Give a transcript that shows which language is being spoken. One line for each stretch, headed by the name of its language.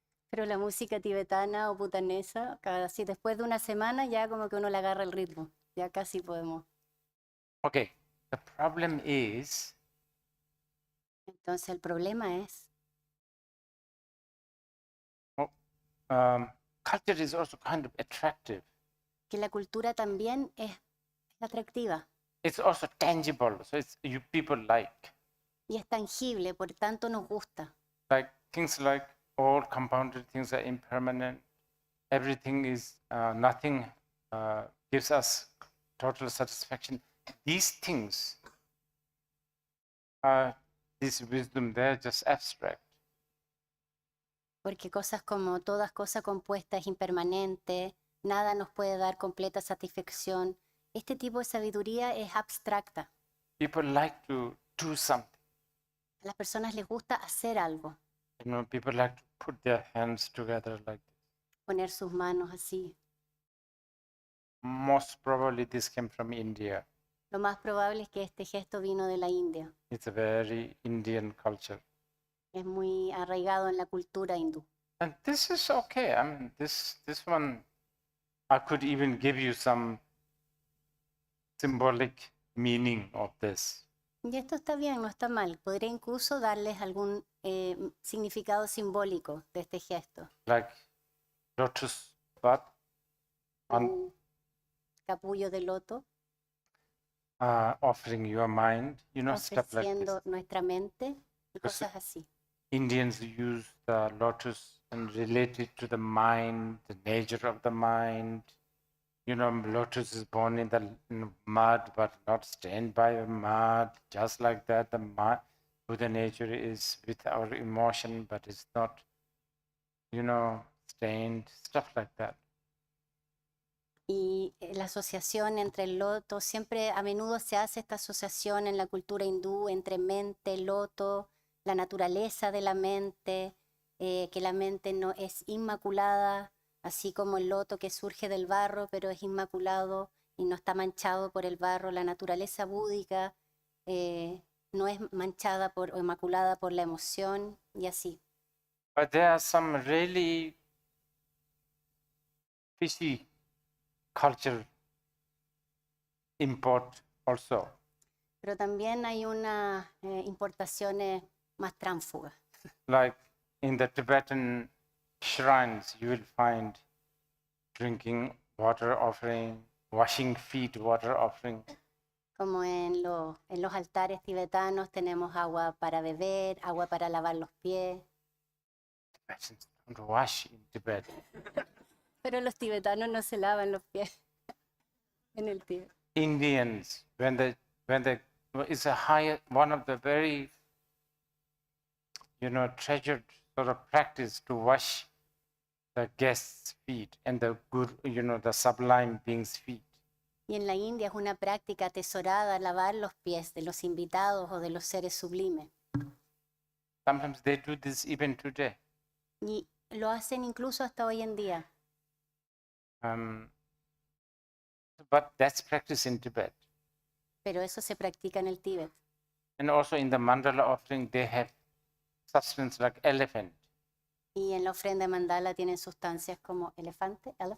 Spanish: Pero la música tibetana o butanesa, casi después de una semana ya como que uno le agarra el ritmo. Ya casi podemos.
English: Okay, the problem is
Spanish: Entonces el problema es
English: culture is also kind of attractive.
Spanish: que la cultura también es atractiva
English: It's also tangible, so people like.
Spanish: y es tangible, por tanto nos gusta.
English: Like things like all compounded things are impermanent. Everything is nothing gives us total satisfaction. These things are this wisdom, they're just abstract.
Spanish: Porque cosas como todas cosas compuestas, impermanente, nada nos puede dar completa satisfacción. Este tipo de sabiduría es abstracta.
English: People like to do something.
Spanish: A las personas les gusta hacer algo,
English: You know, people like to put their hands together like this.
Spanish: poner sus manos así.
English: Most probably this came from India.
Spanish: Lo más probable es que este gesto vino de la India.
English: It's a very Indian culture.
Spanish: Es muy arraigado en la cultura hindú.
English: And this is okay. I mean, this one, I could even give you some symbolic meaning of this.
Spanish: Y esto está bien, no está mal. Podría incluso darles algún significado simbólico de este gesto.
English: Like lotus bud,
Spanish: Un capullo de loto,
English: offering your mind, you know, stuff like this.
Spanish: ofreciendo nuestra mente y
English: Because
Spanish: cosas así.
English: Indians use the lotus and relate it to the mind, the nature of the mind. You know, lotus is born in the mud, but not stained by the mud. Just like that, the Buddha nature is with our emotion, but it's not, you know, stained, stuff like that.
Spanish: Y la asociación entre el loto, siempre a menudo se hace esta asociación en la cultura hindú entre mente, loto, la naturaleza de la mente, que la mente no es inmaculada, así como el loto que surge del barro, pero es inmaculado y no está manchado por el barro. La naturaleza búdica no es manchada o inmaculada por la emoción y así.
English: But there are some really fishy culture import also.
Spanish: Pero también hay unas importaciones más tránsfugas.
English: Like in the Tibetan shrines, you will find drinking water offering, washing feet water offering.
Spanish: Como en los altares tibetanos tenemos agua para beber, agua para lavar los pies,
English: Tibetans don't wash in Tibet.
Spanish: pero los tibetanos no se lavan los pies en el Tíbet.
English: Indians, when they it's a high, one of the very, you know, treasured sort of practice to wash the guests' feet and the good, you know, the sublime beings' feet.
Spanish: Y en la India es una práctica atesorada lavar los pies de los invitados o de los seres sublimes.
English: Sometimes they do this even today.
Spanish: Y lo hacen incluso hasta hoy en día.
English: But that's practiced in Tibet.
Spanish: Pero eso se practica en el Tíbet.
English: And also in the mandala offering, they have substance like elephant.
Spanish: Y en la ofrenda mandala tienen sustancias como elefante.